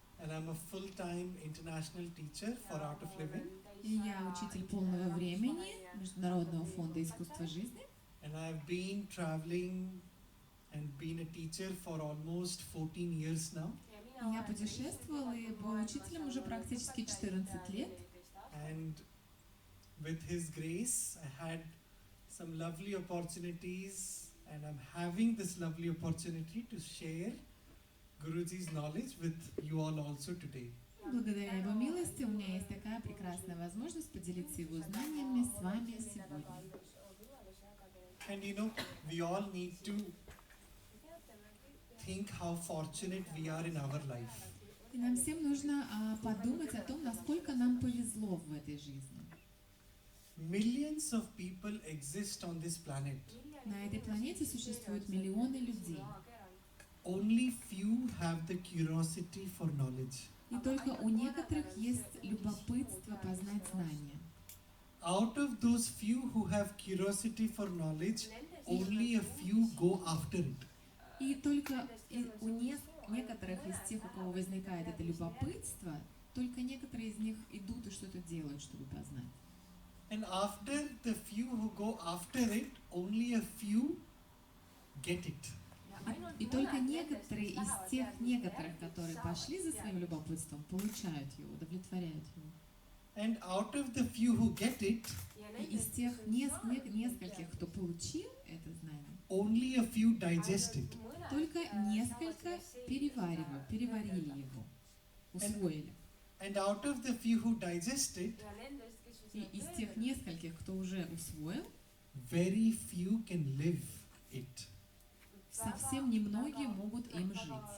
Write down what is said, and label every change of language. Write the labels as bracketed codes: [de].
[en] and I'm a full-time international teacher for Art of Living. [ru] и я учитель полного времени Международного фонда «Искусство жизни». [en] And I've been traveling and been a teacher for almost 14 years now. [ru] И я путешествовала и была учителем уже практически 14 лет. [en] And with his grace, I had some lovely opportunities, and I'm having this lovely opportunity to share Guruji's knowledge with you all also today. [ru] Благодаря его милости у меня есть такая прекрасная возможность поделиться его знаниями с вами сегодня. [en] And you know, we all need to think how fortunate we are in our life. [ru] И нам всем нужно подумать о том, насколько нам повезло в этой жизни. [en] Millions of people exist on this planet. [ru] На этой планете существуют миллионы людей. [en] Only few have the curiosity for knowledge. [ru] И только у некоторых есть любопытство познать знания. [en] Out of those few who have curiosity for knowledge, only a few go after it. [ru] И только у некоторых из тех, у кого возникает это любопытство, только некоторые из них идут и что-то делают, чтобы познать. [en] And after the few who go after it, only a few get it. [ru] И только некоторые из тех некоторых, которые пошли за своим любопытством, получают его, удовлетворяют его. [en] And out of the few who get it, [ru] И из тех нескольких, кто получил это знание, [en] only a few digest it. [ru] только несколько переварили его, усвоили. [en] And out of the few who digest it, [ru] И из тех нескольких, кто уже усвоил, [en] very few can live it. [ru] совсем немногие могут им жить.